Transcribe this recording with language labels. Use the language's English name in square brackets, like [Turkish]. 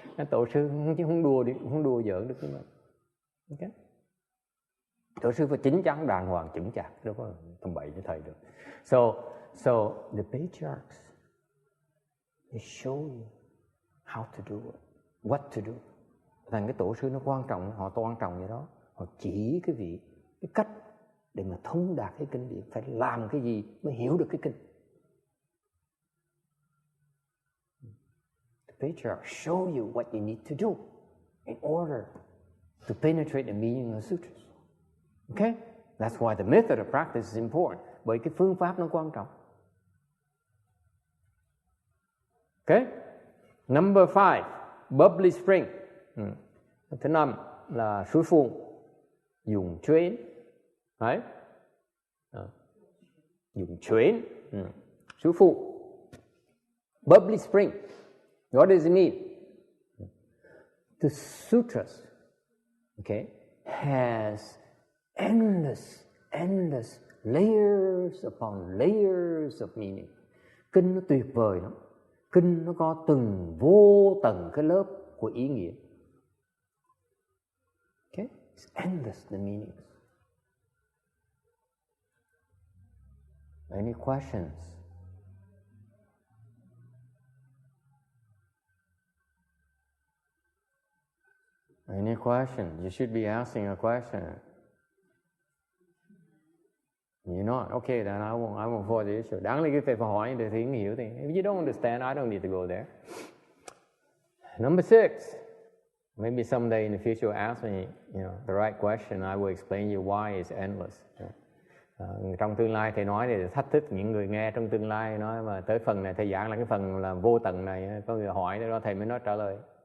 [Vietnamese] Tổ sư không đùa giỡn được cái mình. Okay? Tổ sư phải chín chắn đàng hoàng chững chạc, đâu có tầm bậy với thầy được. [English] So the patriarchs, they show you how to do it, what to do. [Vietnamese] Thành cái tổ sư nó quan trọng, họ quan trọng vậy đó. Họ chỉ cái vị, cái cách để mà thông đạt cái kinh điển, phải làm cái gì mới hiểu được cái kinh. [English] The patriarch show you what you need to do in order to penetrate the meaning of the sutras. Okay? That's why the method of practice is important. [Vietnamese] Bởi cái phương pháp nó quan trọng. [English] Okay? Number 5, bubbly spring. [Vietnamese] Thứ 5 là suối phun, dùng chuyến. Đấy. Dùng chuyến. Suối phun. [English] Bubbly spring. What does it mean? The sutras, okay, has endless layers upon layers of meaning. [Vietnamese] Kinh nó tuyệt vời lắm. Kinh nó có từng vô tầng cái lớp của ý nghĩa. [English] Okay? It's endless the meanings. Any questions? Any question? You should be asking a question. You're not? Okay, then I won't force the issue. [Vietnamese] Đáng lý cái phải hỏi để thấy hiểu thì. [English] If you don't understand, I don't need to go there. Number 6. Maybe someday in the future you'll ask me, the right question. I will explain you why it's endless. [Vietnamese] Trong tương lai thầy nói để thách thức những người nghe trong tương lai, nói mà tới phần này thầy giảng là cái phần là vô tận này, có người hỏi đó thầy mới nói trả lời.